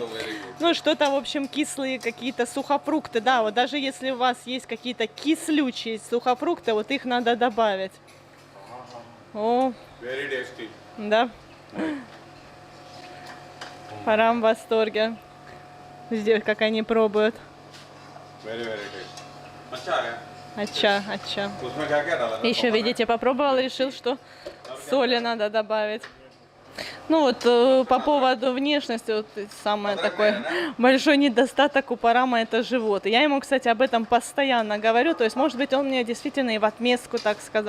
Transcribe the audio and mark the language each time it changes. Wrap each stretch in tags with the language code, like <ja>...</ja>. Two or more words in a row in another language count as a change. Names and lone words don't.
<ru>Ну, что-то, в общем, кислые какие-то сухофрукты, да, вот даже если у вас есть какие-то кислючие сухофрукты, вот их надо добавить. О,</ru> <en>Very tasty.</en> <ru>да. Парам в восторге. Здесь, как они пробуют.</ru> <en>Very, very tasty.</en> <hi>अच्छा है. Ача. उसमें क्या क्या डाला था?</hi> <ru>Еще, видите, попробовал, решил, что соли надо добавить. Ну вот, по поводу внешности, вот самый такой большой недостаток у Парама — это живот. И я ему, кстати, об этом постоянно говорю, то есть, может быть, он мне действительно и в отместку так сказал.</ru>